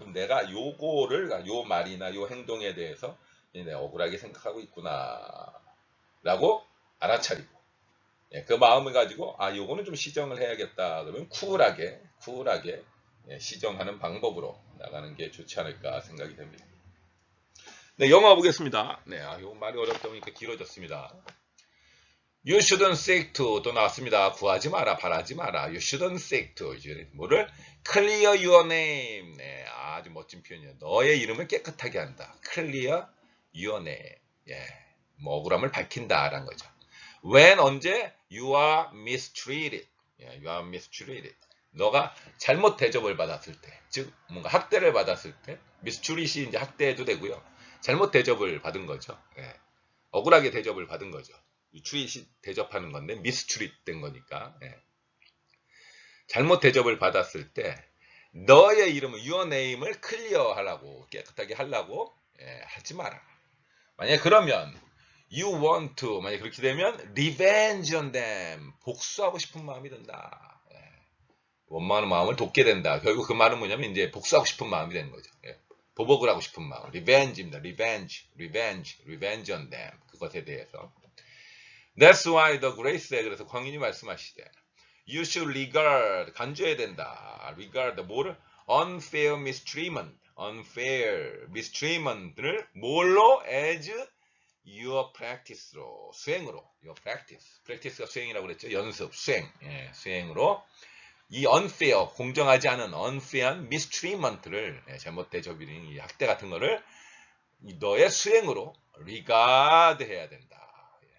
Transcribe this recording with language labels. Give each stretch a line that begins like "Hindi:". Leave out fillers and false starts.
Korean: 그럼 내가 요거를 요 말이나 요 행동에 대해서 내가 억울하게 생각하고 있구나 라고 알아차리고 그 마음을 가지고 요거는 좀 시정을 해야겠다. 그러면 쿨하게 시정하는 방법으로 나가는 게 좋지 않을까 생각이 됩니다. 네, 영어 보겠습니다. 네, 요 말이 어렵다 보니까 길어졌습니다.
English: You shouldn't seek to
Korean: 또 나왔습니다.
English: 구하지 마라, 바라지 마라. You shouldn't seek to
Korean: 이제 뭐를
English: clear your name.
Korean: 네, 아주 멋진 표현이에요. 너의 이름을 깨끗하게 한다.
English: clear your name.
Korean: 뭐 억울함을 밝힌다라는 거죠.
English: When
Korean: 언제
English: you are mistreated. you are mistreated.
Korean: 너가 잘못 대접을 받았을 때, 즉 뭔가 학대를 받았을 때, mistreat이 이제 학대도 되고요. 잘못 대접을 받은 거죠. 억울하게 대접을 받은 거죠. treat이 대접하는 건데 mistreat 된 거니까. 잘못 대접을 받았을 때 너의 이름을
English: your name
Korean: 을 클리어 하려고 깨끗하게 하려고 하지 마라. 만약에 그러면
English: you want to
Korean: 만약에 그렇게 되면
English: revenge on them
Korean: 복수하고 싶은 마음이 든다. 원망하는 마음을 돋게 된다. 결국 그 말은 뭐냐면 이제 복수하고 싶은 마음이 되는 거죠. 보복을 하고 싶은 마음. revenge입니다.
English: revenge on them.
Korean: 그것에 대해서.
English: That's why the grace에
Korean: 그래서 광인이 말씀하시되
English: you should regard
Korean: 간주해야 된다.
English: regard 뭐를 unfair mistreatment을 뭘로 as your practice로 수행으로 your practice가
Korean: 수행이라고 그랬죠. 연습 수행 수행으로 이 unfair 공정하지 않은
English: unfair mistreatment
Korean: 를 잘못 대접이는 이 학대 같은 거를 너의 수행으로 regard 해야 된다.